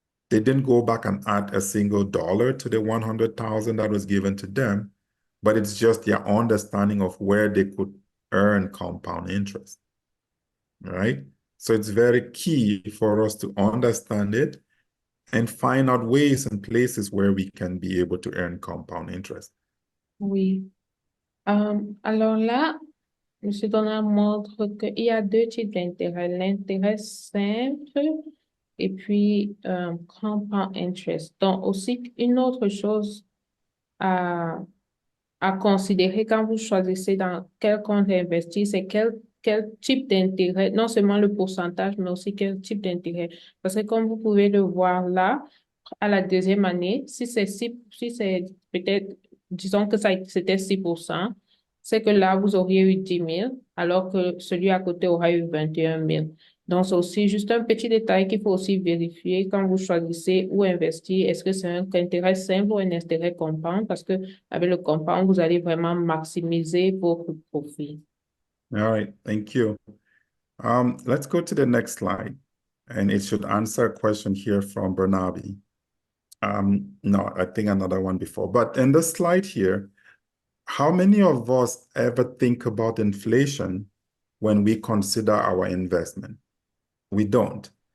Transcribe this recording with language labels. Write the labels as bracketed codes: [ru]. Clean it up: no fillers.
[en] They didn't go back and add a single dollar to the 100,000 that was given to them, but it's just their understanding of where they could earn compound interest, right? So it's very key for us to understand it and find out ways and places where we can be able to earn compound interest. [fr] Oui. Alors là, Monsieur Donald montre qu'il y a deux types d'intérêt, l'intérêt simple et puis [en] compound interest. [fr] Donc aussi, une autre chose à, à considérer quand vous choisissez dans quel compte investir, c'est quel type d'intérêt, non seulement le pourcentage, mais aussi quel type d'intérêt. Parce que comme vous pouvez le voir là, à la deuxième année, si c'est peut-être, disons que c'était 6%, c'est que là, vous auriez eu 10 000, alors que celui à côté aura eu 21 000. Donc, c'est aussi juste un petit détail qu'il faut aussi vérifier quand vous choisissez où investir. Est-ce que c'est un intérêt simple ou un intérêt compound? Parce que avec le compound, vous allez vraiment maximiser votre profit. [en] All right, thank you. Let's go to the next slide, and it should answer a question here from Bernabe. No, I think another one before. But in the slide here, how many of us ever think about inflation when we consider our investment? We don't.